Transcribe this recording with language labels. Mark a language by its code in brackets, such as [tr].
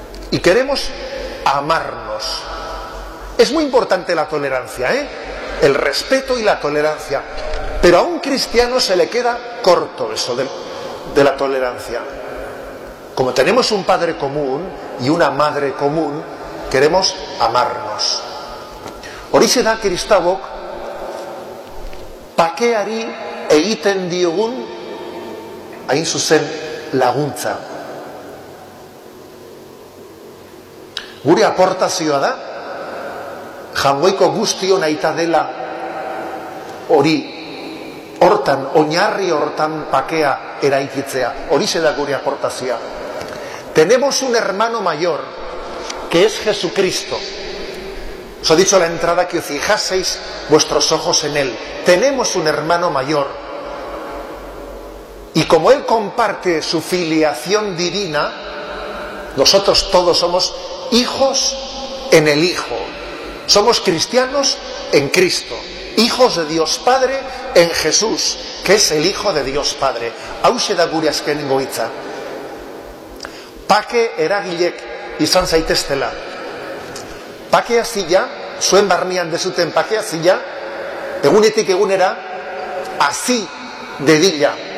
[es] Y queremos amarnos. Es muy importante la tolerancia, ¿eh? el respeto y la tolerancia. Pero a un cristiano se le queda corto eso de la tolerancia. Como tenemos un padre común y una madre común, queremos amarnos. [eu] Horixe da kristauok pakeari egiten diogun hain zuzen laguntza. Gure aportazioa da jangoiko guztion aita dela hori hortan, oinarri hortan pakea eraikitzea. Horixe da gure aportazioa. [es] Tenemos un hermano mayor que es Jesucristo. Os ha dicho a la entrada que fijaseis vuestros ojos en él. Tenemos un hermano mayor. Y como él comparte su filiación divina, nosotros todos somos hijos en el Hijo. Somos cristianos en Cristo. Hijos de Dios Padre en Jesús, que es el Hijo de Dios Padre. [eu] Hauxe da gure azkenengo hitza. Pake eragilek izan zaitestela. Pakea zila, zuen barnean dezuten pakea zila, egunetik egunera, hazi dedila.